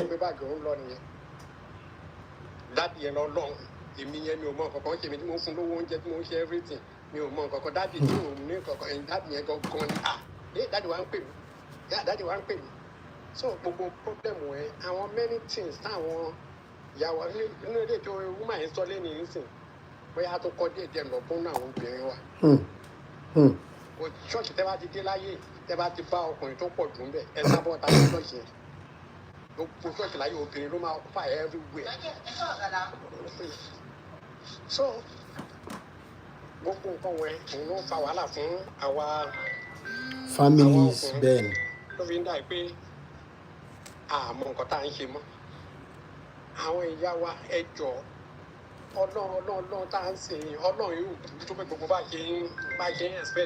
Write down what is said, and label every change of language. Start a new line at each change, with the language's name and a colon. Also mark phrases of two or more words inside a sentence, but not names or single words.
Yoruba: Pé báàgì òun lọ nìyẹn. Dáàdì yẹn lọ lọ́hùn. Èmi yẹn mi ò mọ nǹkankan ṣe mi tí mo fún lówó oúnjẹ tí mo ṣe everything mi ò mọ nǹkankan dáàdì tí òun ní nǹkankan ẹ̀yìn dáàdì yẹn gangan ni dáàdì wa ń pè mí dáàdì wa ń pè mí so gbogbo problem ẹ àwọn
English: many things
Yoruba: táwọn ìyàwó nínú èdè tó woman yẹn sọ lẹ́nu yìí sìn bóyá tó kọ́ díẹ̀ lọ fún àwọn obìnrin wa. Ṣọ́ọ̀ṣì tẹ́ bá ti dé láyé tẹ́ bá ti bá ọkùnrin tó pọ̀ jù ń bẹ̀ ẹ sábọ̀ ta ní ṣọ́ọ̀ṣì yẹn gbogbo ṣọ́ọ̀ṣì láyé obìnrin ló máa occupy everywhere. So gbogbo nǹkan wọn òun ló fa wàhálà fún àwa families Ben. Ló fi ń dà pé àmọ́ nǹkan tá à ń ṣe mọ́ àwọn ìyá wa ẹ jọ ọlọ́run tá à ń sìn ọlọ́run yóò burú tó pé gbogbo bá ṣe ń expect.